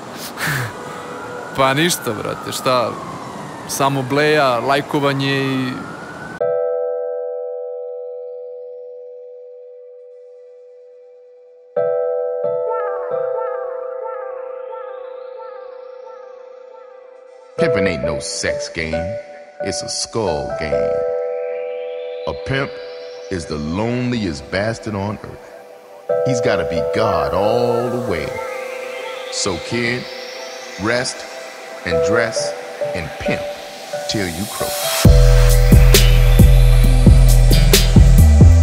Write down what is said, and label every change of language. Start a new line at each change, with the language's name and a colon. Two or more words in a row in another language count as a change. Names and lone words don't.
Serbian: Pa ništa, brate, šta, samo bleja, lajkovanje i...
English: Pimpin' ain't no sex game, it's a skull game. A pimp is the loneliest bastard on earth. He's gotta be God all the way. So kid, rest and dress and pimp till you croak.